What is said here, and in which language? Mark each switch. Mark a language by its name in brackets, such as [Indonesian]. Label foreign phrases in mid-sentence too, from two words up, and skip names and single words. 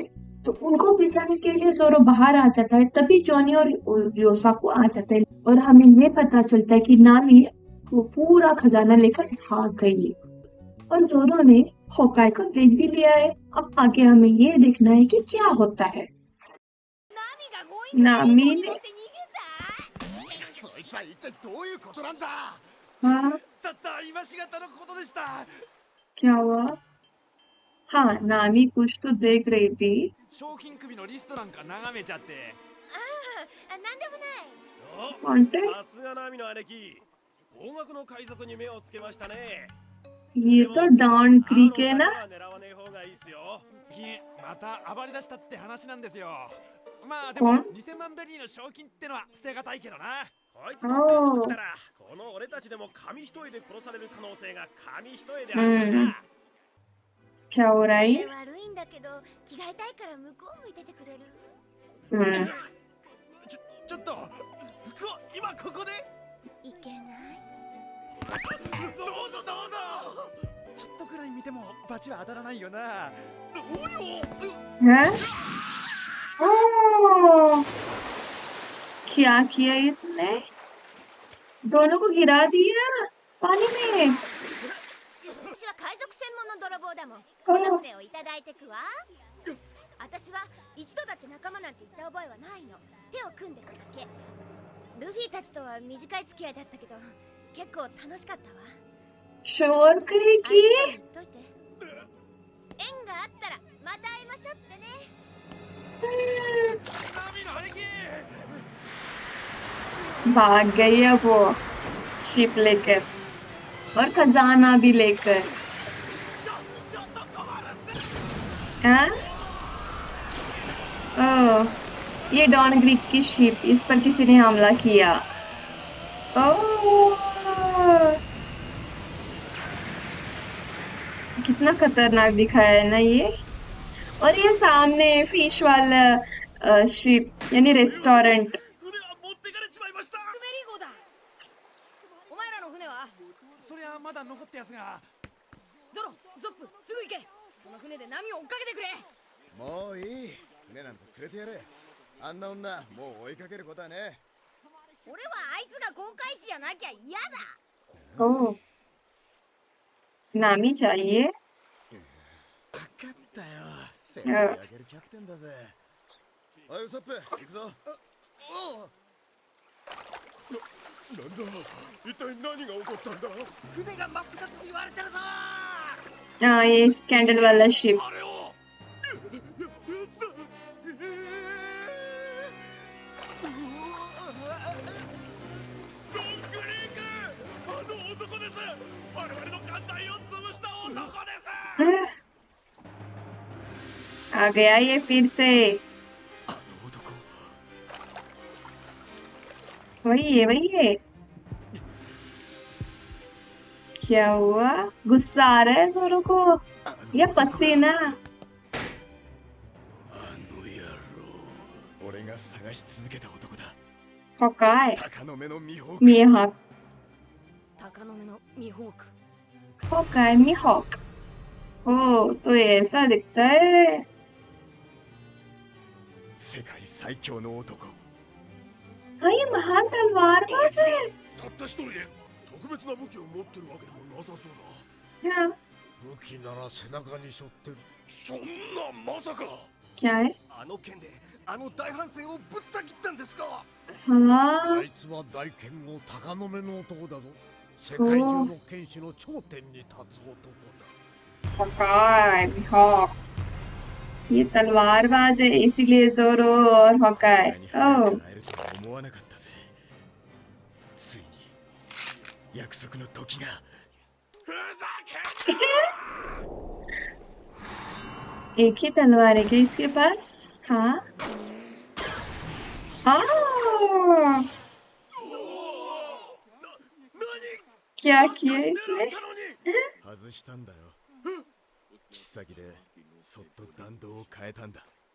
[Hindi] तो उनको बचाने के लिए जोरो बाहर आ जाता है। तभी जॉनी और योसाको आ जाते हैं और हमें ये पता चलता है कि नामी वो पूरा खजाना लेकर भाग गई है और जोरो ने होकाई को देख भी लिया है। अब आगे हमें ये देखना है कि क्या होता है। [Japanese] ナミが強引に [Hindi] नामी [Japanese] に [Hindi] ने [Japanese] 乗って逃げた。そいつは一体どういうことなんだ。 [Hindi] हाँ [Japanese] たった今しがたのことでした。 [Hindi] क्या हुआ? हाँ, नामी कुछ तो देख रही थी। [Japanese] 賞金首のリストなんか眺めちゃって。あ、なんでもない。お、 [Hindi] कौन थे? [Japanese] さすがナミの姉貴、高額の海賊に目をつけましたね。 [Hindi] ये तो डॉन क्रीक है ना? [Japanese] あのだけは狙わねえ方がいいっすよ。また暴れ出したって話なんですよ。まあでも2000万ベリーの賞金ってのは捨てがたいけどな。こいつが強すぎたら、この俺たちでも紙一重で殺される可能性が紙一重であるな。 [Hindi] क्या हो रहा है? [Japanese] 悪いんだけど着替えたいから向こう向いててくれる？ちょっと今ここでいけない。どうぞどうぞ。ちょっとくらい見てもバチは当たらないよな。およ。 [Hindi] हैं? ओह, क्या किया इसने? दोनों को गिरा दिया पानी में। [Japanese] 私は海賊専門の泥棒だもん。おこの船をいただいてくわ。私は一度だって仲間なんて言った覚えはないの。手を組んでくだけ。ルフィたちとは短い付き合いだったけど、結構楽しかったわ。 [Hindi] शोर करेगी। [Japanese] あいつさん言っといて。縁があったらまた会いましょうってね。ナミの兄貴。 [Hindi] भाग गई है वो शिप लेकर और खजाना भी लेकर। हाँ? ओह, ये डॉन ग्रीक की शिप, इस पर किसी ने हमला किया। ओह, कितना खतरनाक दिखाया है ना ये। और ये सामने फिश वाला शिप यानी रेस्टोरेंट। [Japanese] 船は持ってかれちまいました。メリー号だ。お前らの船は？そりゃまだ残ったやつが。ゾロ、ゾップ、すぐ行け。その船で波を追っかけてくれ。もういい。船なんてくれてやれ。あんな女もう追いかけることはね。俺はあいつが航海士じゃなきゃ嫌だ。 [Hindi] ओह, नामी चाहिए। [Japanese] 分かったよ。背負い上げるキャプテンだぜ。おいウソップ、行くぞ。なんだ、一体何が起こったんだ。船が真っ二つに割れてるぞ。 [Hindi] हाँ, ये कैंडल वाला शिप। [Japanese] あれを。やつだ。ドンクリーク、あの男です。我々の艦隊を潰した男です。 [Hindi] आ गया ये फिर से। [Japanese] あの男。 [Hindi] वही है। क्या हुआ? गुस्सा आ रहा है जोरो को या पसीना? [Japanese] あの野郎。俺が探し続けた男だ。 [Hindi] होकाई, [Japanese] 鷹の目のミホーク。 [Hindi] मिहोक, [Japanese] 鷹の目のミホーク。 [Hindi] होकाई मिहोक। ओह, तो ये ऐसा दिखता है। [Japanese] 世界最強の男。 [Hindi] हाँ, ये महान तलवारबाज है। [Japanese] たった一人で特別な武器を持ってるわけでもなさそうだ。 [Hindi] हाँ, [Japanese] 武器なら背中に背負ってる。そんなまさか。 [Hindi] क्या है? [Japanese] あの剣であの大帆船をぶった切ったんですか。 [Hindi] हाँ, [Japanese] あいつは大剣豪鷹の目の男だぞ。世界中の剣士の頂点に立つ男だ。 [Hindi] होकाई मिहोक। ये तलवारबाज है, इसीलिए जोरो और होकाई। [Japanese] に早 [Hindi] ओह, [Japanese] く会えるとは思わなかったぜ。ついに約束の時が。ふざけんな。 [Hindi] एक ही तलवार है क्या इसके पास? हाँ, हाँ, क्या किया इसने? [Japanese] 外したんだよ。切っ先でそっと弾道を変えたんだ。